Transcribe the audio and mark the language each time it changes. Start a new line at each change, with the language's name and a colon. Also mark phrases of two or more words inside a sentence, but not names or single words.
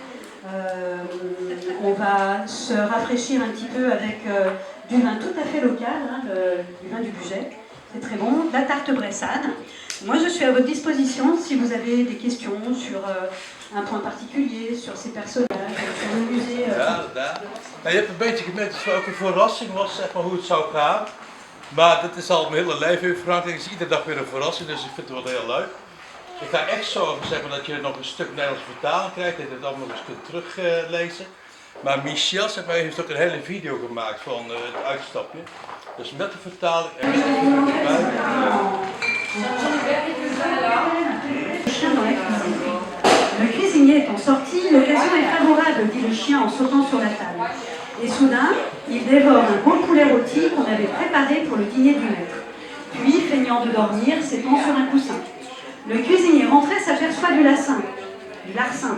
French: On va se rafraîchir un petit peu avec du vin tout à fait local, hein, du vin du budget. C'est très bon. La tarte bressane. Moi, je suis à votre disposition si vous avez des questions sur un point particulier, sur ces personnages, sur le musée.
Dutch: Ja, inderdaad. Nou, je hebt een beetje gemerkt dat het ook een verrassing was, zeg maar, hoe het zou gaan. Maar dat is al mijn hele leven in Frankrijk. Het is iedere dag weer een verrassing, dus ik vind het wel heel leuk. Ik ga echt zorgen, zeg maar, dat je nog een stuk Nederlands vertaling krijgt, dat je het allemaal eens kunt teruglezen. Maar Michel, zeg maar, heeft ook een hele video gemaakt van het uitstapje. Dus met de vertaling en met de erbij.
French: Le cuisinier étant sorti, l'occasion est favorable, dit le chien en sautant sur la table. Et soudain, il dévore un beau poulet rôti qu'on avait préparé pour le dîner du maître. Puis, feignant de dormir, s'étend sur un coussin. Le cuisinier rentré s'aperçoit du larcin.